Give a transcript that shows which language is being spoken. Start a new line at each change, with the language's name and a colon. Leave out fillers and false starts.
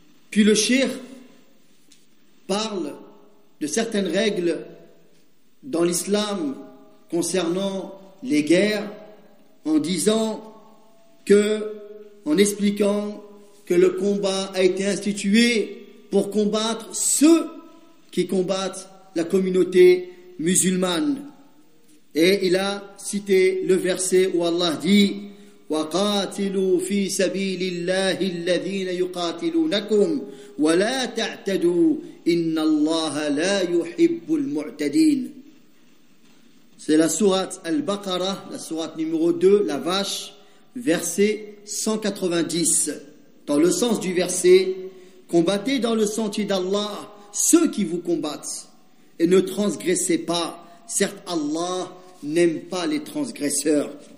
French: Puis le cheikh parle de certaines règles dans l'islam concernant les guerres en disant que, en expliquant que le combat a été institué pour combattre ceux qui combattent la communauté musulmane. Et il a cité le verset où Allah dit:
Arabic: وَقَاتِلُوا فِي سَبِيلِ اللَّهِ الَّذِينَ يُقَاتِلُونَكُمْ وَلَا تَعْتَدُوا إِنَّ اللَّهَ لَا يُحِبُّ الْمُعْتَدِينَ.
French: C'est la sourate Al-Baqarah, la sourate numéro 2, la vache, verset 190. Dans le sens du verset: combattez dans le sentier d'Allah ceux qui vous combattent et ne transgressez pas. Certes, Allah n'aime pas les transgresseurs.